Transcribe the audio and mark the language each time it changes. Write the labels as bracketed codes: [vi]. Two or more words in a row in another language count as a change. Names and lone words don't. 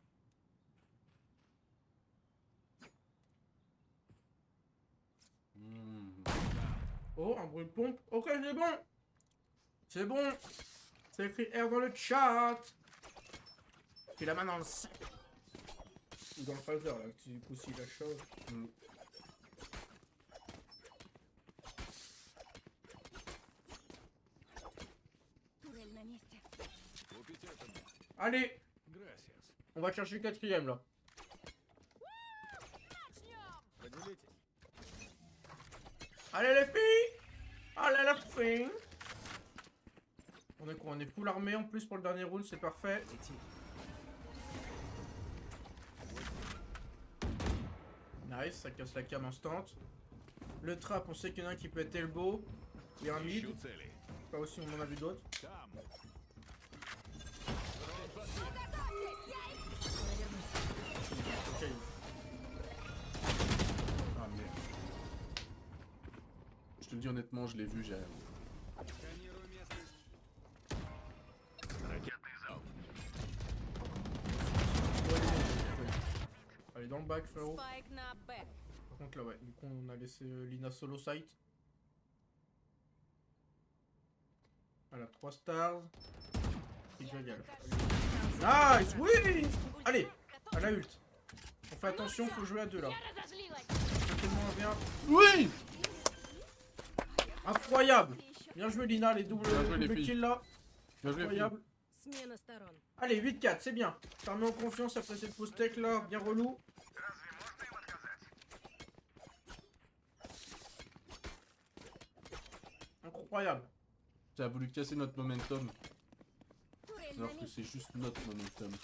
[fr] Hmm. Oh, un bruit de pompe. Ok, c'est bon! C'est bon! C'est écrit R dans le chat! Puis la main dans le sac. Ou dans le phaser, là, du coup, s'il la chose. Hmm. [ru] Турель на месте. Купить это мне. [fr] Allez! Gracias. On va chercher le quatrième, là. [ru] Поделитесь. [fr] Allez, les filles! Allez, les filles! On est quoi? On est full armé en plus pour le dernier round, c'est parfait. Nice, ça casse la cam instant. Le trap, on sait qu'il y en a un qui peut être elbow. Il y a un mid. [ru] Ищу цели. [fr] Pas aussi, on en a vu d'autres. [ru] Там. [fr] Ok. Ah merde. Je te le dis honnêtement, je l'ai vu, j'ai... [ru] Сканирую местность. Ракетный залп. [fr] Allez, dans le back, frérot. [ru] Спайк на Б. [fr] Par contre, là, ouais. Du coup, on a laissé Lina solo site. Voilà, 3 stars. Et je régale. Nice! Oui! Allez! À la ult. On fait attention, faut jouer à deux là. C'est tellement bien. Oui! Incroyable! Bien joué, Lina, les doubles, Bien joué, les doubles filles. kills là. Bien joué, Incroyable. [ru] Смена сторон. [fr] Allez, 8-4, c'est bien. Ça remet en confiance après cette pause tech là, bien relou. Incroyable. Ça a voulu casser notre momentum, [ru] Турель на [fr] alors que [ru] месте. [fr] c'est juste notre momentum.